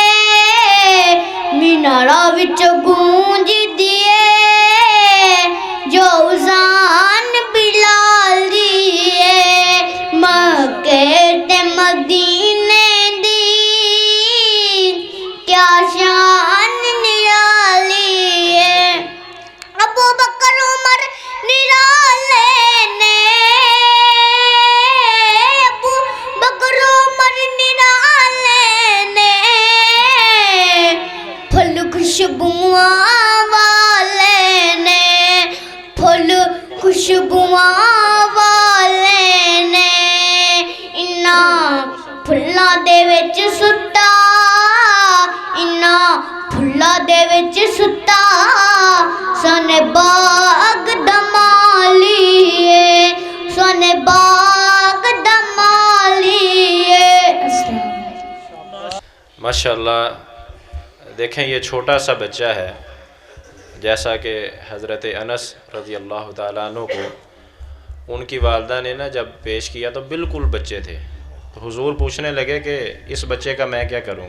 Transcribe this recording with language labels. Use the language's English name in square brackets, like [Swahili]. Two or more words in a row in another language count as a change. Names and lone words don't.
[Punjabi] میناراں وچ گونج دیے، جو اذان بلال دیے، مکے تے مدینے دی کیا شان نرالی ہے. ابوبکر عمر نرالے نے، ابوبکر عمر نرالے نے, پھل خوشبواں والے نے، پھل خوشبواں والے نے، انہاں پھلاں دے وچ سٹا، انہاں پھلاں دے وچ سٹا، سوہنے باغ دا مالیے، سوہنے باغ دا مالیے. [Urdu] माशाअल्लाह। دیکھیں، یہ چھوٹا سا بچہ ہے، جیسا کہ حضرت انس [Arabic] رضي الله تعالى عنه [Urdu] کو ان کی والدہ نے نا جب پیش کیا تو بالکل بچے تھے. تو حضور پوچھنے لگے کہ اس بچے کا میں کیا کروں گا.